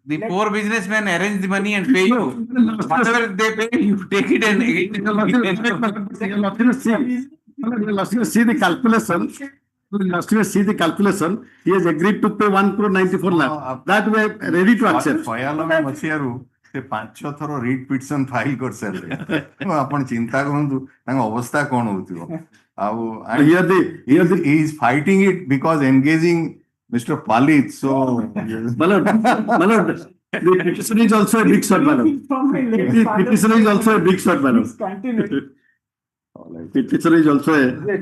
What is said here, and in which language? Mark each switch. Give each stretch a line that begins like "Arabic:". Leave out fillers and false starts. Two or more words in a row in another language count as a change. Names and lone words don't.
English: The poor businessmen arrange the money and pay you. Whatever they pay, you take it and see the calculation. See the calculation. He has agreed to pay 1 crore 94 lakh. That way, ready to accept.
Odia: ସେ 5 ଥର
English: writ petition file
Odia: କରିସାରିଲେ ଆପଣ ଚିନ୍ତା କରନ୍ତୁ ତାଙ୍କ ଅବସ୍ଥା କଣ ହଉଥିବ ଆଉ
English: he is fighting it because engaging Mr. Palit.
Odia: So
English: the petition is also a big shot, madam. Petition is also a big shot, madam. Petition is also a...